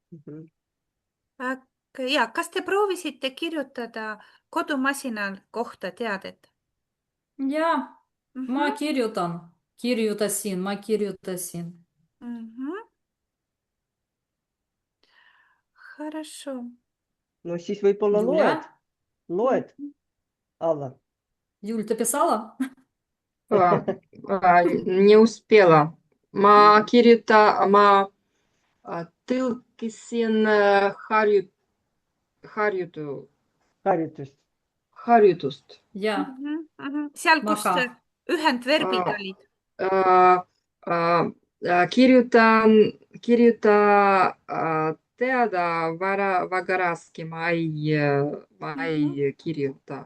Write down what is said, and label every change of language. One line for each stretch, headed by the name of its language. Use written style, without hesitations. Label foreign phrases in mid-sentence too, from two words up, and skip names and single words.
Estonian: Ja, kas te proovisite kirjutada kodumasinal kohta teadet? Jaa, ma kirjutasin.
Russian: Хорошо.
Estonian: No siis võib-olla loed, Alla.
Russian: Юль, ты писала? Не успела.
Estonian: Ma tõlkisin harjutust. Jaa. Seal, kus ühendverbid olid. Kirjuta teada väga raske, ma ei kirjuta.